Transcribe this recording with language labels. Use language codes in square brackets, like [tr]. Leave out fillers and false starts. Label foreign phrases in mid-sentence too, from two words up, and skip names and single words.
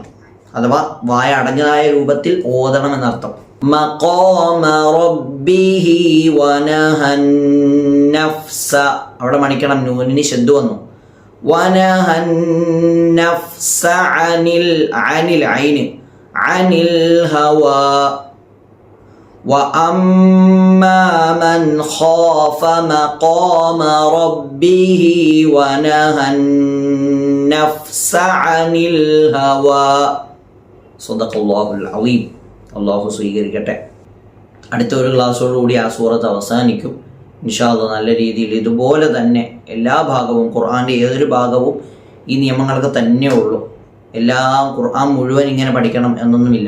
[ml] അഥവാ വായ അടഞ്ഞതായ രൂപത്തിൽ ഓതണം എന്നർത്ഥം. [ar] مقام ربه ونهى النفس [ml] അവിടെ മണിക്കണം. നൂനിന് ശബ്ദം വന്നു. [ar] ونهى النفس عن الهوى. وَأَمَّا مَنْ خَافَ مَقَامَ رَبِّهِ وَنَهَى النَّفْسَ عَنِ الْهَوَى. صدق الله العظيم. [ml] അല്ലാഹു സ്വീകരിക്കട്ടെ. അടുത്ത ഒരു ക്ലാസ്സോടുകൂടി ആ സൂറത്ത് അവസാനിക്കും [ar] إن شاء الله. [ml] നല്ല രീതിയിൽ ഇതുപോലെ തന്നെ എല്ലാ ഭാഗവും ഖുർആന്റെ ഏതൊരു ഭാഗവും ഈ നിയമങ്ങളൊക്കെ തന്നെ ഉള്ളൂ. എല്ലാം ഖുർആൻ മുഴുവൻ ഇങ്ങനെ പഠിക്കണം എന്നൊന്നുമില്ല.